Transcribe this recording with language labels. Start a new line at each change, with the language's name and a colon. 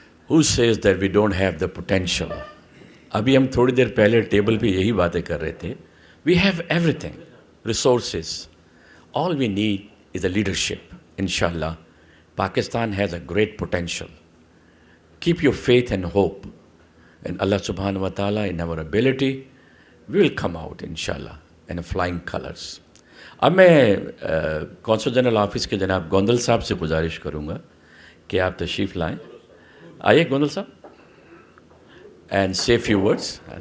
English: Who says that we don't have the potential?
Urdu: ابھی ہم تھوڑی دیر پہلے ٹیبل پہ یہی باتیں کر رہے تھے.
English: We have everything, resources. All we need is a leadership. Inshallah, Pakistan has a great potential. Keep your faith and hope in Allah subhanahu wa ta'ala, in our ability. We will come out, inshallah, in flying colors.
Urdu: اب میں council general office کے جناب گوندل صاحب سے گزارش کروں گا کہ آپ تشریف لائیں. آئیے
English: گوندل صاحب, and say a few words.